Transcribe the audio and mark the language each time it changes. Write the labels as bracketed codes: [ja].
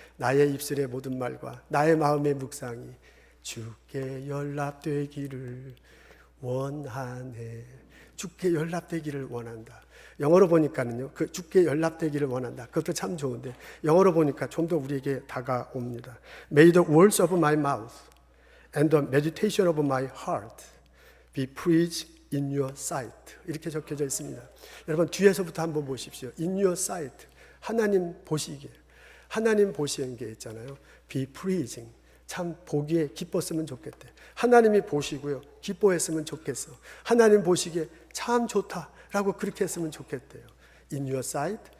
[ko] 나의 입술의 모든 말과 나의 마음의 묵상이 주께 연락되기를 원하네. 주께 연락되기를 원한다. 영어로 보니까는요, 그 주께 연락되기를 원한다. 그것도 참 좋은데 영어로 보니까 좀 더 우리에게 다가옵니다. [en] May the words of my mouth and the meditation of my heart be pleased in your sight. [ko] 이렇게 적혀져 있습니다. 여러분 뒤에서부터 한번 보십시오. [en] In your sight. 하나님 보시기에. [ko] 하나님 보시는 게 있잖아요. [en] Be pleasing. [ko] 참 보기에 기뻤으면 좋겠대. 하나님이 보시고요, 기뻐했으면 좋겠어. 하나님 보시기에 참 좋다라고 그렇게 했으면 좋겠대요. [en] In your sight.